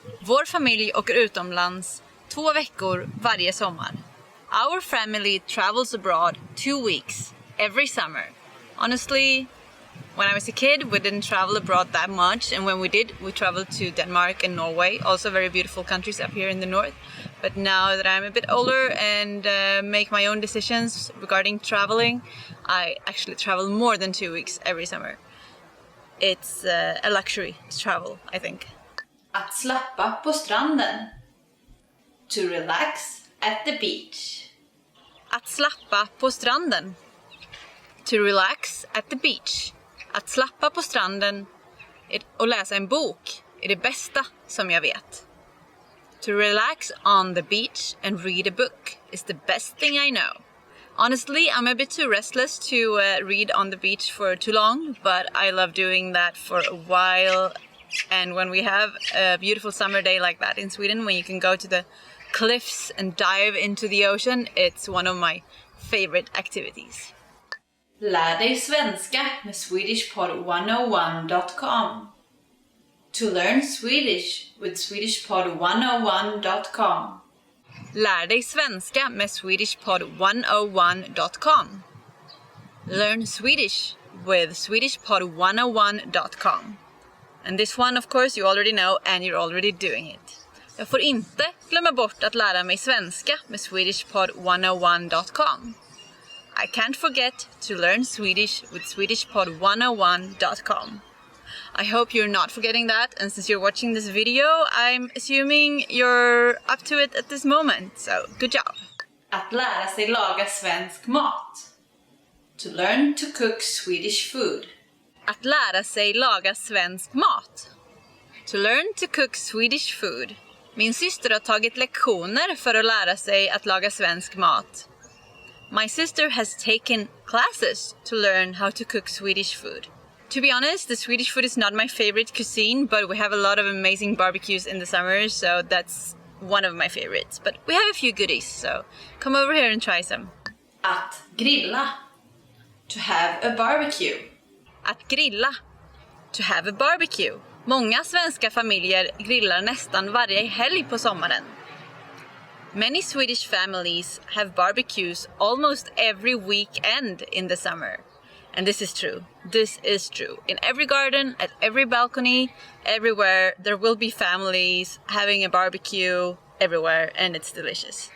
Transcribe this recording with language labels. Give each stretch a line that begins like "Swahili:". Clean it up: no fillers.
Swedish: Vår familj åker utomlands 2 veckor varje sommar.
English: Our family travels abroad 2 weeks every summer. Honestly, when I was a kid, we didn't travel abroad that much, and when we did, we traveled to Denmark and Norway, also very beautiful countries up here in the north. But now that I'm a bit older and make my own decisions regarding traveling, I actually travel more than 2 weeks every summer. It's a luxury to travel, I think.
Swedish: Att slappa på stranden.
English: To relax at the beach.
Swedish: Att slappa på stranden.
English: To relax at the beach.
Swedish: Att slappa på stranden och läsa en bok är det bästa som jag vet.
English: To relax on the beach and read a book is the best thing I know. Honestly, I'm a bit too restless to read on the beach for too long, but I love doing that for a while. And when we have a beautiful summer day like that in Sweden, when you can go to the cliffs and dive into the ocean, it's one of my favorite activities.
Swedish: Lär dig svenska med swedishpod101.com.
English: To learn Swedish with swedishpod101.com.
Swedish: Lär dig svenska med swedishpod101.com.
English: Learn Swedish with swedishpod101.com. And this one, of course, you already know, and you're already doing it.
Swedish: Jag får inte glömma bort att lära mig svenska med swedishpod101.com.
English: I can't forget to learn Swedish with swedishpod101.com. I hope you're not forgetting that, and since you're watching this video, I'm assuming you're up to it at this moment, so good job!
Swedish: Att lära sig laga svensk mat.
English: To learn to cook Swedish food.
Swedish: Att lära sig laga svensk mat.
English: To learn to cook Swedish food.
Swedish: Min syster har tagit lektioner för att lära sig att laga svensk mat.
English: My sister has taken classes to learn how to cook Swedish food. To be honest, the Swedish food is not my favorite cuisine, but we have a lot of amazing barbecues in the summer, so that's one of my favorites. But we have a few goodies, so come over here and try some.
Swedish: Att grilla.
English: To have a barbecue.
Swedish: Att grilla.
English: To have a barbecue.
Swedish: Många svenska familjer grillar nästan varje helg på sommaren.
English: Many Swedish families have barbecues almost every weekend in the summer. And this is true. This is true. In every garden, at every balcony, everywhere, there will be families having a barbecue everywhere, and it's delicious.